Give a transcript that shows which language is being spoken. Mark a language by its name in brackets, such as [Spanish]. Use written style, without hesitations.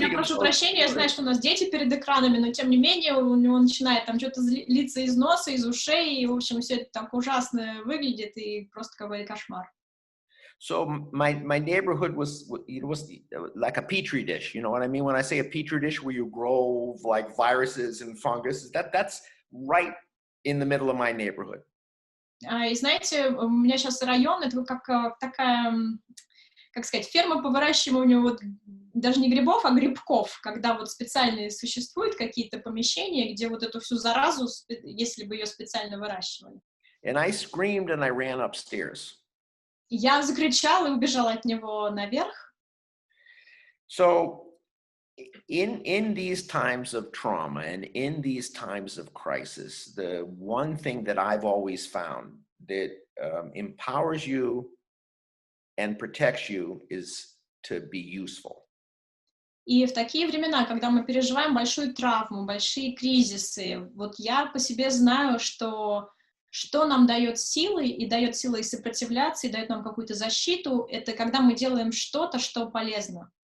[Russian] Я прошу прощения, я знаю, что у нас дети перед экранами, но тем не менее у него начинает там что-то литься из носа, из ушей, и, в общем, все это так ужасно выглядит, и просто какой-то кошмар. [English] So my neighborhood was like a petri dish. You know what I mean when I say a petri dish where you grow like viruses and fungus? That's right in the middle of my neighborhood. [Russian] И знаете, у меня сейчас район, это как такая, как сказать, ферма по выращиванию вот, даже не грибов, а грибков, когда вот специальные существуют какие-то помещения, где вот эту всю заразу, если бы ее специально выращивали. [English] And I screamed and I ran upstairs. [Russian] Я закричала и убежала от него наверх. [English] So in these times of trauma and in these times of crisis, the one thing that I've always found that empowers you and protects you is to be useful. [Russian] И в такие времена, когда мы переживаем большую травму, большие кризисы, вот я по себе знаю, что нам дает силы и сопротивляться, и дает нам какую-то защиту, это когда мы делаем что-то, что полезно.